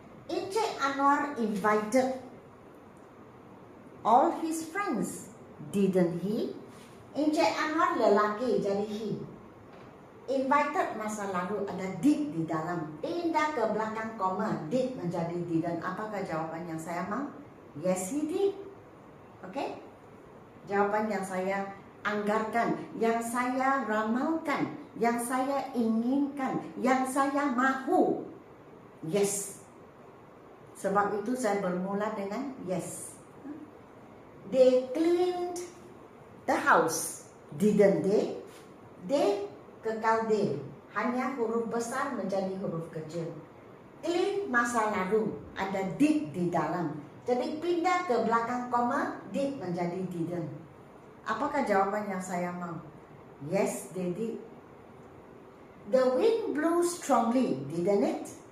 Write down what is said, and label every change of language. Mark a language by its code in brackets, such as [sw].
[en] Encik Anwar invited all his friends, didn't he? [ms] Encik Anwar lelaki, jadi he. Invited masa lalu, ada did di dalam. Pindah ke belakang koma, did menjadi didn't. Apakah jawaban yang saya mau? [en] Yes, he did. [ms] Okay? Jawaban yang saya anggarkan, yang saya ramalkan, yang saya inginkan, yang saya mahu. Yes. Sebab itu saya bermula dengan yes. [en] They cleaned the house, didn't they? [ms] They kekal they. Hanya huruf besar menjadi huruf kecil. Clean masa lalu, ada did di dalam. Jadi pindah ke belakang koma, did menjadi didn't. Apakah jawaban yang saya mau? [en] Yes, they did. The wind blew strongly, didn't it?